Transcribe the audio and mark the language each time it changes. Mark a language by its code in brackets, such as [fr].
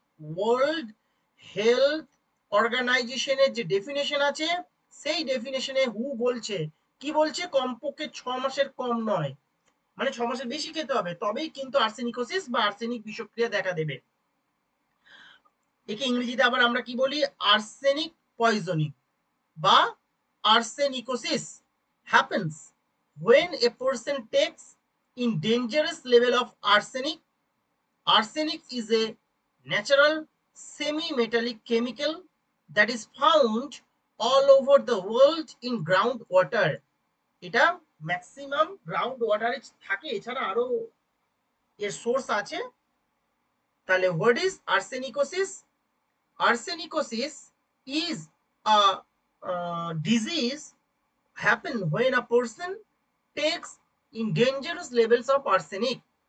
[bn] World health অর্গানাইজেশনের যে definition আছে, সেই ডেফিনেশনে হু বলছে কি বলছে? কমপক্ষে 6 মাসের কম নয়, মানে 6 মাসের বেশি খেতে হবে, তবেই কিন্তু আর্সেনিকোসিস বা আর্সেনিক বিষক্রিয়া দেখা দেবে। একে ইংরেজিতে আবার আমরা কি বলি? [en] Arsenic poisoning বা arsenicosis happens when a person takes in dangerous level of arsenic. Arsenic is a natural semi-metallic chemical that is found all over the world in groundwater. [bn] এটা ম্যাক্সিমাম গ্রাউন্ড ওয়াটারে থাকে, এছাড়া আরো এর সোর্স আছে। [en] তাহলে what is arsenicosis? Arsenicosis is a disease happen when a person takes in dangerous levels of arsenic.